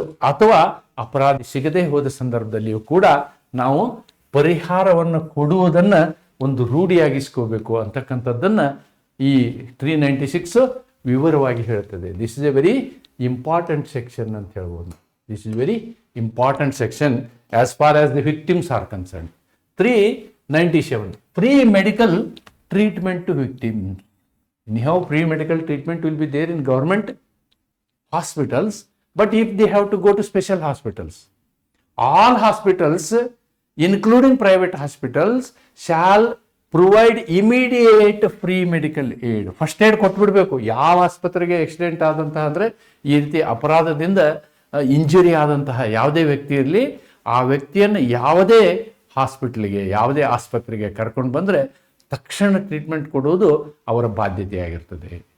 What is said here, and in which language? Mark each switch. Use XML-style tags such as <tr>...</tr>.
<kn>ಅಥವಾ ಅಪರಾಧಿ ಸಿಗದೆ ಹೋದ ಸಂದರ್ಭದಲ್ಲಿಯೂ ಕೂಡ ನಾವು ಪರಿಹಾರವನ್ನು ಕೊಡುವುದನ್ನು ಒಂದು ರೂಢಿಯಾಗಿಸ್ಕೋಬೇಕು ಅಂತಕ್ಕಂಥದ್ದನ್ನು ಈ 396 ವಿವರವಾಗಿ ಹೇಳ್ತದೆ.</kn> <en>this is a very important section</en> <kn>ಅಂತ ಹೇಳ್ಬೋದು.</kn> <en>This is very important section as far as the victims are concern. 397 free medical treatment to victims. Anyhow, pre-medical treatment will be there in government hospitals, but if they have to go to special hospitals, all hospitals, including private hospitals, shall provide immediate free medical aid.</en> <kn>First aid ಕೊಟ್ಬಿಡ್ಬೇಕು. ಯಾವ ಆಸ್ಪತ್ರೆಗೆ accident ಆದಂತಹ ಅಂದರೆ ಈ ರೀತಿ ಅಪರಾಧದಿಂದ injury ಆದಂತಹ ಯಾವುದೇ ವ್ಯಕ್ತಿ ಇರಲಿ, ಆ ವ್ಯಕ್ತಿಯನ್ನು ಯಾವುದೇ ಹಾಸ್ಪಿಟ್ಲಿಗೆ ಯಾವುದೇ ಆಸ್ಪತ್ರೆಗೆ ಕರ್ಕೊಂಡು ಬಂದರೆ ತಕ್ಷಣ ಟ್ರೀಟ್ಮೆಂಟ್ ಕೊಡುವುದು ಅವರ ಬಾಧ್ಯತೆಯಾಗಿರ್ತದೆ.</kn>